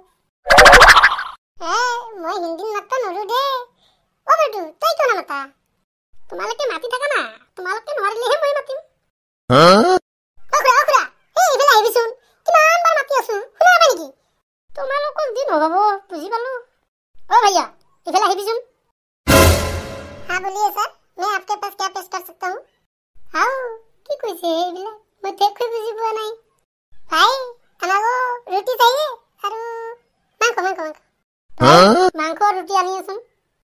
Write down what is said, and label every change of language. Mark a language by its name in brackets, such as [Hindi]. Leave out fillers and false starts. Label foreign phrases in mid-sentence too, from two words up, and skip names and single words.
[Assamese] মই হিন্দীত মাতবা নৰো দে। বলটো তই কিয় নামাতা? তোমালোকে মাতি থাকা না, তোমালোকে নোৱাৰিলেহে মই মাতিম। খুৰা এইফালে আহিবিচোন, কিমান বাৰ মাতি আছো, শুনা পাই নেকি? তোমালোকক দি নহব, বুজি পালো। [Hindi] भैया इधर [Assamese] আহিবিচোন। [Hindi] हाँ बोलिए सर, मैं आपके पास क्या पेश कर सकता हूँ? [Assamese] हाँ কি কৈছে এইবিলাক মই দেখি বুজি পোৱা নাই। ভাই আমাকো ৰুটি चाहिए আৰু মাংস মাংস মাংস। মাংস ৰুটি আনি আছোন।